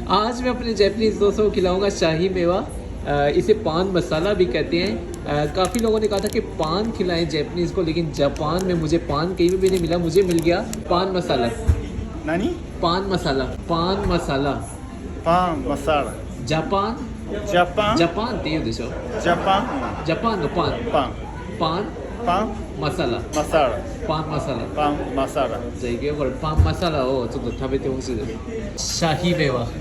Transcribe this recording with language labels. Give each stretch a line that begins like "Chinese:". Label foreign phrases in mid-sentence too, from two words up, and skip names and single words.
Hindi: आज मैं अपने जैपनीज़ दोस्तों को खिलाऊंगा शाही मेवा। इसे पान मसाला भी कहते हैं। काफ़ी लोगों ने कहा था कि पान खिलाएं जैपनीज़ को, लेकिन जापान में मुझे पान कहीं भी नहीं मिला। मुझे मिल गया पान मसाला।
Japanese: नानी?
Hindi: पान मसाला, पान मसाला।
Japanese: パンマサラ
Hindi: जापान
Japanese: ジャパン जापान って言うでしょ。ジャパン जापान のパン、パンパンパンマサラ、マサラパンマサラ。パンマサラじゃあいくよ、これパンマサラをちょっと食べてほしいです。シャヒメワ、